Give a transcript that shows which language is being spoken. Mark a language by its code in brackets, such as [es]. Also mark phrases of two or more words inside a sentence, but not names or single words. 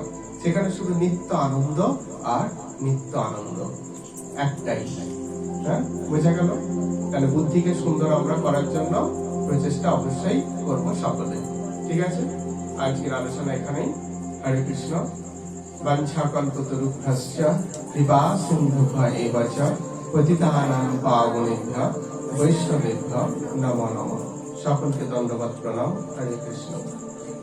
[bn] সেখানে শুধু নিত্য আনন্দ আর নিত্য আনন্দ, একটাই। বোঝা গেল? তাহলে বুদ্ধিকে সুন্দর আমরা করার জন্য প্রচেষ্টা অবশ্যই করবো সকলে। ঠিক আছে, আজকের আলোচনা এখানেই। হরে কৃষ্ণ। [sa] বাঞ্ছাকল্পতরুভ্যশ্চ কৃপা সিন্ধুভ্যেব চ পতিতানাং পাবনেভ্যো বৈষ্ণবেভ্যো নমো নমঃ। [bn] সকলকে দণ্ডবৎ প্রণাম। হরে কৃষ্ণ।